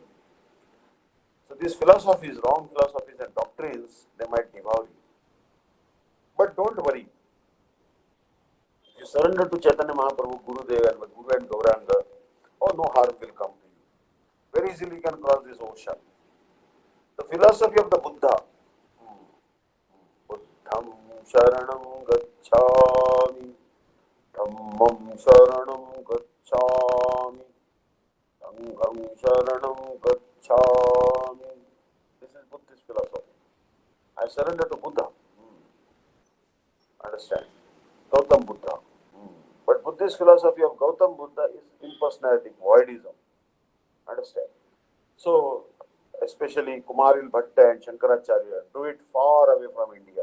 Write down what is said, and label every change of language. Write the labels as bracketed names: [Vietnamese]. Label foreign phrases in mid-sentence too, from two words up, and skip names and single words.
[English] So these philosophies, wrong philosophies and doctrines, they might devour you. But don't worry. If you surrender to Chaitanya Mahaprabhu, Gurudev and Guru and Gauranga, oh, no harm will come to you. Very easily you can cross this ocean. The philosophy of the Buddha. [Pali] Buddham Sharanam Gacchami, Dhammam Sharanam Gacchami, Sangham Sharanam Gacchami. [English] This is Buddhist philosophy. I surrender to Buddha. Understand? Gautam Buddha. But Buddhist philosophy of Gautam Buddha is impersonalistic, voidism. Understand? So, especially Kumaril Bhatta and Shankaracharya do it far away from India.